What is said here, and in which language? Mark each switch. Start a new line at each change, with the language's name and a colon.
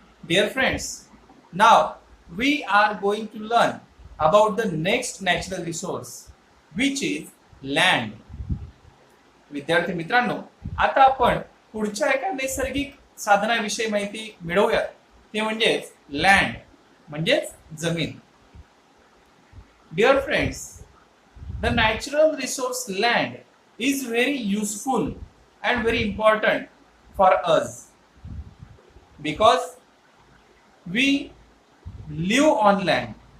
English: Dear friends, now we are going to learn about the next natural resource, which is land.
Marathi: विद्यार्थी मित्रांनो, आता आपण पुढच्या एका नैसर्गिक साधनाविषयी माहिती मिळवूया, ते म्हणजेच लँड, म्हणजेच जमीन.
English: Dear friends, the natural resource land is very useful and very important for us because we live on land.